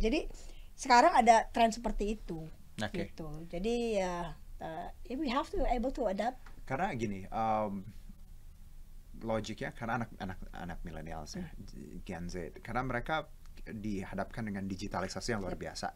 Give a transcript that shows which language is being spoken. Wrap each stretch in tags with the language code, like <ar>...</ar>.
<id>Jadi sekarang ada tren seperti itu, gitu.</id> <en>Jadi we have to able to adapt.</en> <id>Karena gini, logiknya karena anak millennials ya, Gen Z, karena mereka dihadapkan dengan digitalisasi yang luar biasa.</id>